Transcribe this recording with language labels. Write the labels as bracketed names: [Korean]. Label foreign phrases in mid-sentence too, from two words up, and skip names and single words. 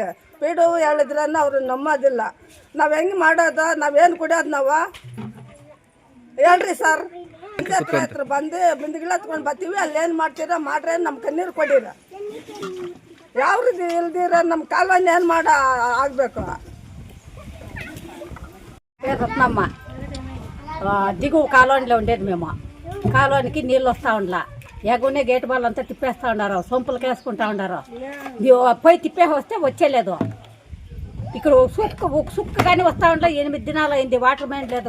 [Kannada] ಪಿಡು ಹೇಳಿದ್ರೆ ಅವರು ನಂಬೋದಿಲ್ಲ. ನಾವು ಹೆಂಗೆ ಮಾಡೋದು? ನಾವೇನು ಕುಡಿಯೋದು? ನಾವು ಹೇಳ್ರಿ ಸರ್. ಹತ್ರ ಬಂದು ಬಿಂದಿಗಳು ಹತ್ಕೊಂಡು ಬರ್ತೀವಿ. ಅಲ್ಲಿ ಏನು ಮಾಡ್ತೀರ ಮಾಡ್ರೆ, ನಮ್ಗೆ ನೀರು ಕೊಡಿರ. ಯಾವ ರೀತಿ ಇಲ್ದಿರ ನಮ್ಮ ಕಾಲುವೆ ಏನು ಆಗಬೇಕು? [Telugu] రత్నమ్మ దిగువ కాలువలో ఉండేది మేము. కాలువనికి నీళ్ళు వస్తూ ఉండలా. ఎగునే గేట్ బాల్ అంతా తిప్పేస్తూ ఉన్నారు, సొంపులకు వేసుకుంటా ఉన్నారు. పోయి తిప్పేసి వస్తే వచ్చేలేదు. ఇక్కడ ఒక సుక్క కానీ వస్తూ ఉండలే. 8 దినాలు అయింది. వాటర్ మ్యాన్ లేదు.